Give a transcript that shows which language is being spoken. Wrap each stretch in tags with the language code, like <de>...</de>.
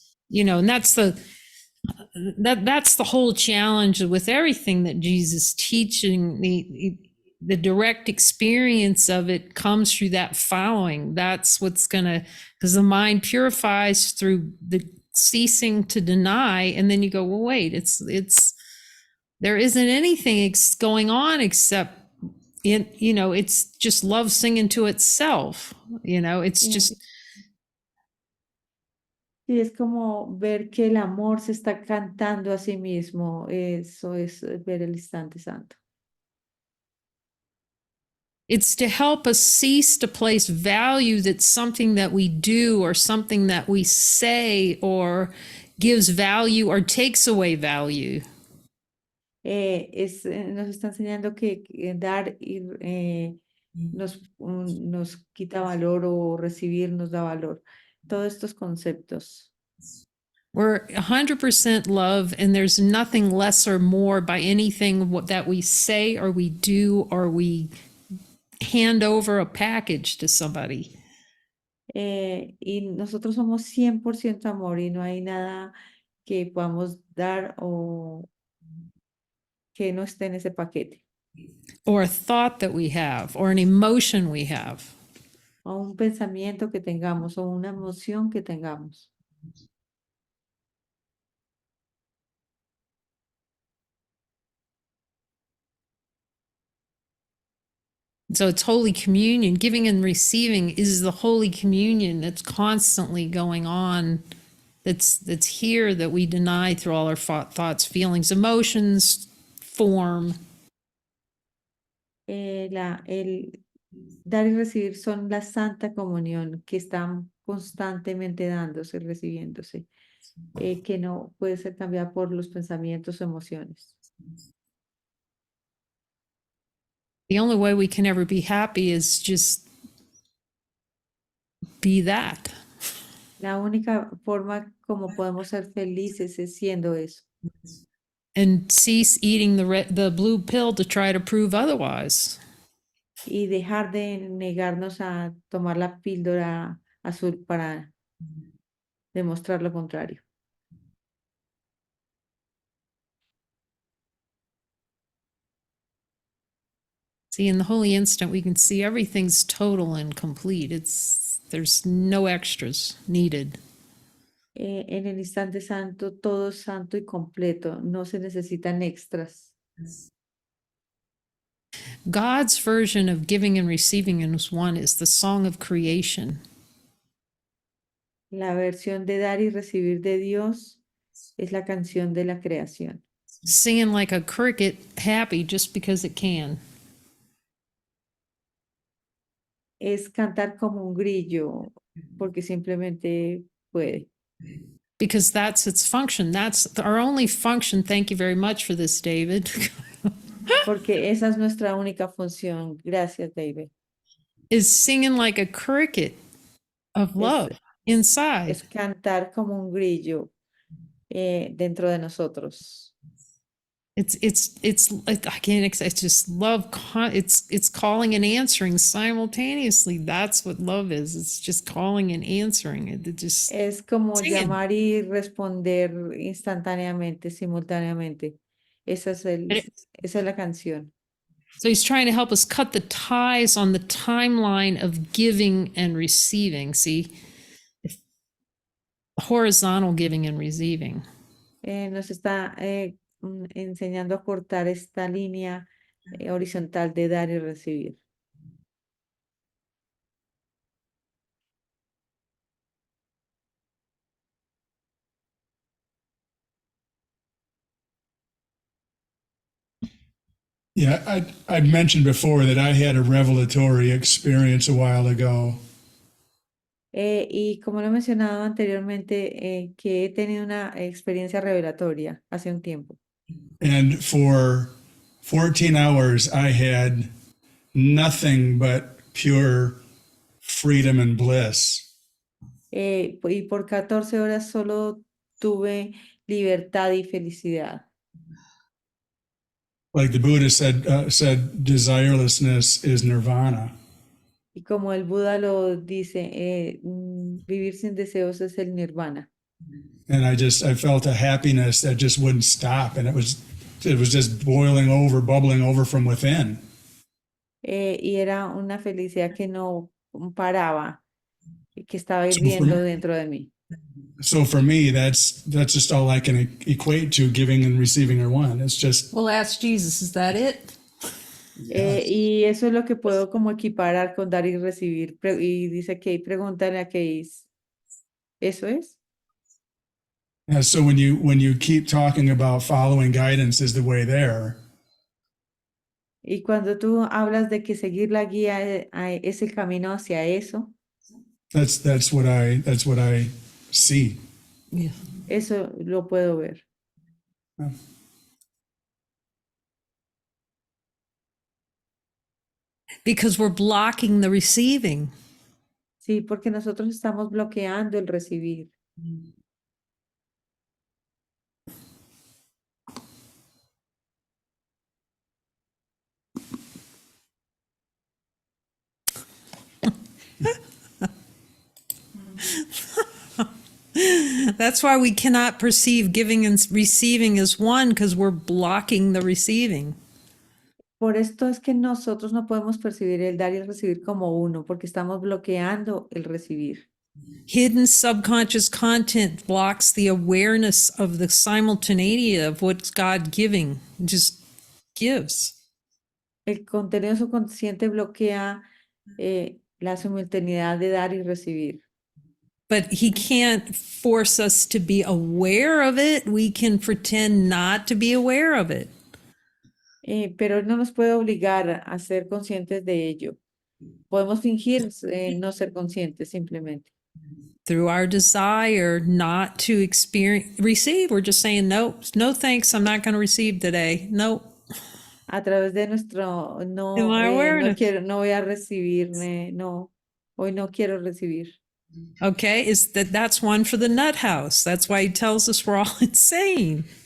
<en>You know, and that's the whole challenge with everything that Jesus teaching. The direct experience of it comes through that following. That's what's gonna, because the mind purifies through the ceasing to deny, and then you go, well, wait, it's there isn't anything going on except it's just love singing to itself. It's just.</en> <es>Y es como ver que el amor se está cantando a sí mismo. Eso es ver el instante santo.</es> <en>It's to help us cease to place value that something that we do or something that we say or gives value or takes away value.</en> <es>Nos está enseñando que dar nos quita valor o recibir nos da valor. Todos estos conceptos.</es> <en>We're 100% love, and there's nothing less or more by anything that we say or we do or we hand over a package to somebody.</en> <es>Y nosotros somos 100% amor y no hay nada que podamos dar o que no esté en ese paquete.</es> <en>or a thought that we have, or an emotion we have.</en> <es>O un pensamiento que tengamos o una emoción que tengamos.</es> <en>So it's Holy Communion. Giving and receiving is the Holy Communion that's constantly going on, that's here, that we deny through all our thoughts, feelings, emotions, form.</en> <es>El dar y recibir son la Santa Comunión que están constantemente dándose y recibiéndose, que no puede ser cambiada por los pensamientos o emociones.</es> <en>The only way we can ever be happy is just be that.</en> <es>La única forma como podemos ser felices es siendo eso.</es> <en>And cease eating the blue pill to try to prove otherwise.</en> <es>Y dejar de negarnos a tomar la píldora azul para demostrar lo contrario.</es> <en>See, in the holy instant, we can see everything's total and complete. There's no extras needed.</en> <es>En el instante santo, todo es santo y completo, no se necesitan extras.</es> <en>God's version of giving and receiving as one is the song of creation.</en> <es>La versión de dar y recibir de Dios es la canción de la creación.</es> <en>Singing like a cricket, happy just because it can.</en> <es>Es cantar como un grillo porque simplemente puede.</es> <en>Because that's its function. That's our only function. Thank you very much for this, David.</en> <es>Porque esa es nuestra única función. Gracias, David.</es> <en>Is singing like a cricket of love inside.</en> <es>Es cantar como un grillo dentro de nosotros.</es> <en>It's I can't. It's just love. It's calling and answering simultaneously. That's what love is. It's just calling and answering. It just</en> <es>Es como</es> <en>singing.</en> <es>llamar y responder instantáneamente, simultáneamente. Esa es la canción.</es> <en>So he's trying to help us cut the ties on the timeline of giving and receiving. See, horizontal giving and receiving.</en> <es>Nos está enseñando a cortar esta línea horizontal de dar y recibir.</es> <en>Yeah, I'd mentioned before that I had a revelatory experience a while ago.</en> <es>Y como lo he mencionado anteriormente, que he tenido una experiencia revelatoria hace un tiempo.</es> <en>And for 14 hours, I had nothing but pure freedom and bliss.</en> <es>Y por 14 horas solo tuve libertad y felicidad.</es> <en>Like the Buddha said desirelessness is nirvana.</en> <es>Y como el Buda lo dice, vivir sin deseos es el nirvana.</es> <en>And I felt a happiness that just wouldn't stop. And it was just boiling over, bubbling over from within.</en> <es>Y era una felicidad que no paraba, que estaba</es> <en>So</en> <es>hirviendo dentro de mí.</es> <en>So for me, that's just all I can equate to giving and receiving are one. It's just, Well, ask Jesus. Is that it?</en> <es>Y eso es lo que puedo como equiparar con dar y recibir. Y dice que pregúntale a Case. ¿Eso es?</es> <en>yeah, so when you keep talking about following guidance is the way there,</en> <es>Y cuando tú hablas de que seguir la guía es el camino hacia eso,</es> <en>that's what I see. Yeah.</en> <es>eso lo puedo ver.</es> <en>Yeah. Because we're blocking the receiving.</en> <es>Sí, porque nosotros estamos bloqueando el recibir.</es> <en>That's why we cannot perceive giving and receiving as one, because we're blocking the receiving.</en> <es>Por esto es que nosotros no podemos percibir el dar y el recibir como uno, porque estamos bloqueando el recibir.</es> <en>Hidden subconscious content blocks the awareness of the simultaneity of what's God giving. It just gives.</en> <es>El contenido subconsciente bloquea la simultaneidad de dar y recibir.</es> <en>But he can't force us to be aware of it. We can pretend not to be aware of it.</en> <es>Pero él no nos puede obligar a ser conscientes de ello. Podemos fingir no ser conscientes simplemente.</es> <en>Through our desire not to receive, we're just saying, no, no thanks, I'm not going to receive today. Nope.</en> <es>A través de nuestro</es> <en>In my awareness.</en> <es>no voy a recibir, no, hoy no quiero recibir.</es> <en>Okay, that's one for the nut house. That's why he tells us we're all insane.</en>